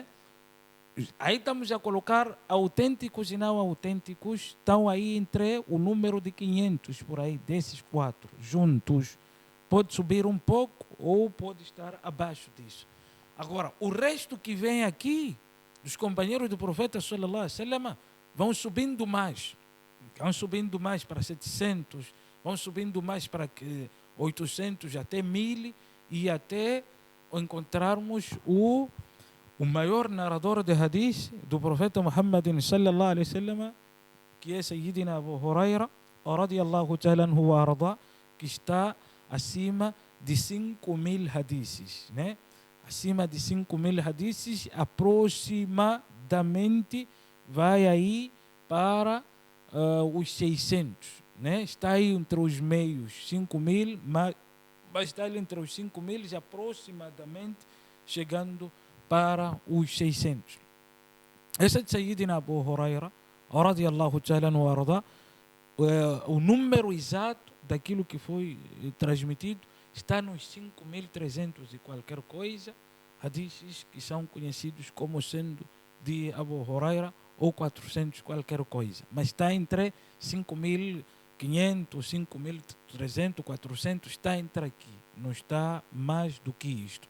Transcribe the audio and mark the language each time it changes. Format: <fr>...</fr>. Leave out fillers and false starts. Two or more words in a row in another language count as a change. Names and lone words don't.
<pt>Aí estamos a colocar autênticos e não autênticos, estão aí entre o número de 500 por aí, desses 4 juntos. Pode subir um pouco ou pode estar abaixo disso. Agora, o resto que vem aqui, dos companheiros do profeta</pt> <ar>صلى الله عليه وسلم,</ar> <pt>vão subindo mais para 700, vão subindo mais para 800, até 1000, e até encontrarmos o maior narrador de hadith do profeta Muhammad</pt> <ar>صلى الله عليه وسلم,</ar> <pt>que é Sayyidina Abu Huraira,</pt> <ar>رضي الله تعالى عنه وأرضاه,</ar> <pt>que está acima de 5.000 hadiths, né? Acima de 5.000 hadiths, aproximadamente vai aí para os 600, né? Está aí entre os meios, 5.000, mas está ali entre os 5.000 aproximadamente, chegando para os 600. Esse é de Sayyidina Abu Huraira,</pt> <ar>رضي الله تعالى عنه وأرضاه.</ar> <pt>O número exato daquilo que foi transmitido está nos 5.300 e qualquer coisa, hadiths que são conhecidos como sendo de Abu Huraira, ou 400 qualquer coisa, mas está entre 5.500, 5.300, 400, está entre aqui, não está mais do que isto.</pt>